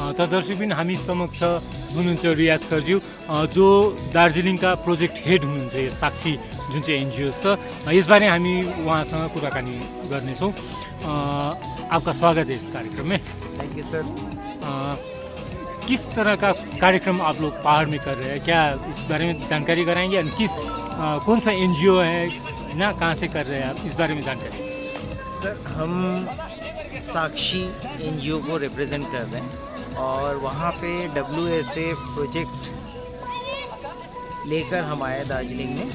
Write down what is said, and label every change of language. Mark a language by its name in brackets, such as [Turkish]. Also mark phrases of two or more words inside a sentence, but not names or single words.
[Nepali] दर्शकबिन हामी समक्ष हुनुहुन्छ रियाज सरज्यू जो दार्जिलिङका [English] project head [Nepali] हुनुहुन्छ यो साक्षी जुन चाहिँ एनजिओ छ। यसबारे हामी उहाँसँग कुराकानी गर्नेछौँ। [Hindi] आपका स्वागत है इस कार्यक्रम में। [English] Thank you sir. [Hindi] किस तरह का कार्यक्रम आप लोग पहाड़ में कर रहे हैं, क्या इस बारे में जानकारी कराएंगे? और कौन सा एनजीओ है ना, कहाँ से कर रहे हैं आप, इस बारे में जानकारी? सर हम साक्षी एनजीओ को रिप्रेजेंट कर रहे हैं और वहाँ पे WSF प्रोजेक्ट लेकर हम आए दार्जिलिंग में।